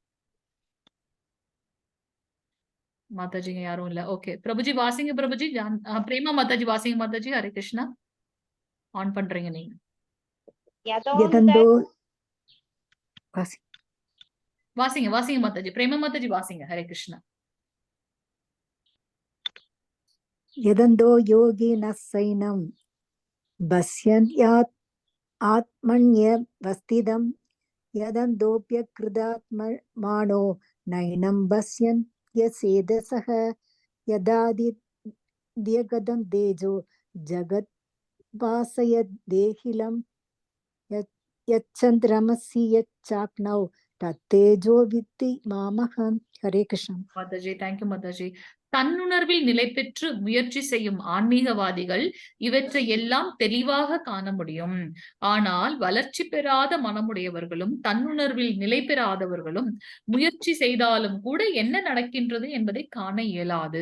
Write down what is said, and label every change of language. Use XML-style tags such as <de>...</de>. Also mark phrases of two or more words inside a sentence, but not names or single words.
<ta>மாதாஜிங்க யாரும் இல்ல. ஓகே பிரபுஜி வாசிங்க. பிரபுஜி பிரேமா மாதாஜி வாசிங்க. மாதாஜி</ta> <sa>हरे कृष्ण.</sa> <ta>ஆன் பண்றீங்க நீங்க. யதோந்த வாசிங்க வாசிங்க மாதாஜி. பிரேமா மாதாஜி வாசிங்க.</ta> <sa>हरे कृष्ण. यदन्तो योगिनः सैनं पश्यन् आत्मन्यवस्थितं यदन्तोऽप्यकृतात्मानो नैनं पश्यन् यसेदसः यदादित्यगतं तेजो जगद्भासयदेहिलं यच्चन्द्रमसि यच्चाग्नौ तत्तेजो विद्धि मामहं. हरे कृष्ण.</sa> <ta>மாதாஜி தேங்க்யூ மாதாஜி. தன்னுணர்வில் நிலை பெற்று முயற்சி செய்யும் ஆன்மீகவாதிகள் இவற்றை எல்லாம் தெளிவாக காண முடியும். ஆனால் வளர்ச்சி பெறாத மனமுடையவர்களும் தன்னுணர்வில் நிலை பெறாதவர்களும் முயற்சி செய்தாலும் கூட என்ன நடக்கின்றது என்பதை காண இயலாது.</ta>